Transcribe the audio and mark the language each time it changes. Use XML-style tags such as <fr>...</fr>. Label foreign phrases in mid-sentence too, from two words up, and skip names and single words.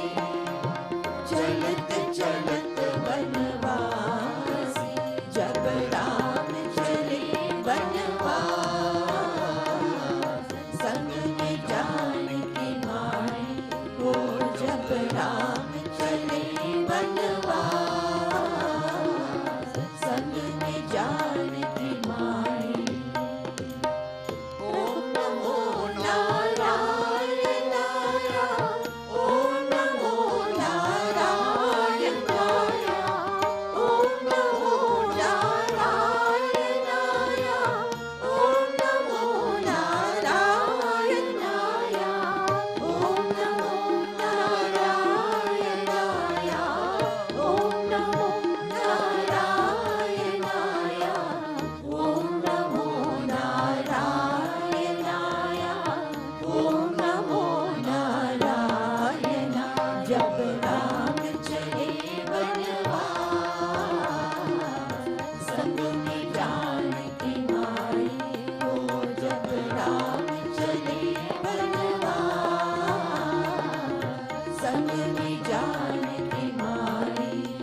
<hi>चलत चलत वनवासी, जब राम चले वनवास, संग में जानकी माई, ओ जब राम चले वनवास, संग में जानकी माई।</hi> <sa>ओम नमो नारायणाय, ओम नमो नारायणाय, ओम नमो नारायणाय, ओम नमो नारायणाय, ओम नमो नारायणाय, ओम नमो नारायणाय, ओम नमो नारायणाय, ओम नमो नारायण।</sa> <hi>जब राम चले वनवास, संग में जानकी माई, ओ जब राम चले वनवास, संग में जानकी माई।</hi>